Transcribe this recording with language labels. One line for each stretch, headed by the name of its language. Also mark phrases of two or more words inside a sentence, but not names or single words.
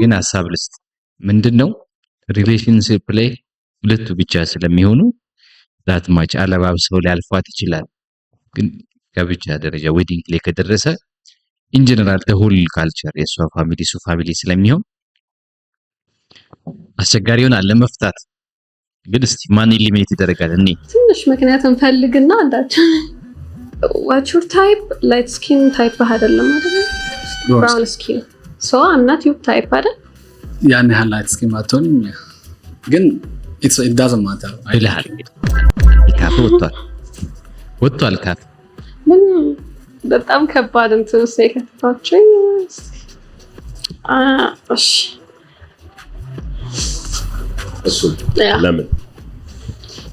Amharic: ግን ሀሳብ ልስጥ። ምንድነው ሪሌሽንሺፕ ላይ ሁለቱ ብቻ ስለሚሆኑ
English: that much
Amharic: አለባብሰው ሊያልፏት ይችላል። ግን ከብቻ ደረጃ ዌዲንግ ላይ ከደረሰ
English: in general
Amharic: ተሁል ካልቸር የሷ ፋሚሊ ሱ ፋሚሊ ስለሚሆን አስቸጋሪ ይሆናል ለመፍታት። ግን እስቲ ማን ኤሊሚኔት ይደረጋል? እኔ ትንሽ ምክንያት እንፈልግና አንዳችን
English: what's your type? light skin type
Amharic: አይደለም አይደል?
English: brown skin so I'm not your type አይደል?
Amharic: ያን ያህል
English: light skin
Amharic: አትሆንም። ግን
English: it doesn't matter
Amharic: አይልሃል። ካፍ ወጥቷል ካፍ ምን በጣም ከባድ እንትን ውስጥ የከተታችኝ። እሺ እሱ ለምን